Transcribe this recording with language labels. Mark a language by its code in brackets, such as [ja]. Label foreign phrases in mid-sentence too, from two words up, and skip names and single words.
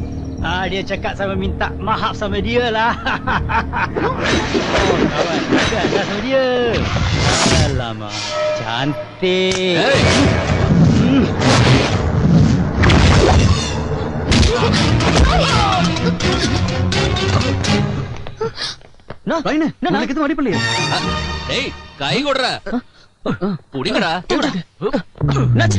[ms] Dia cakap sama minta maaf sama dia lah. Kawan, cakap sama dia. Alamak, cantik. hey [ta] உனக்கு எதுவும் அடிப்படலையே டேய் கை கொடுறா புடிங்கடா என்னாச்சுடா?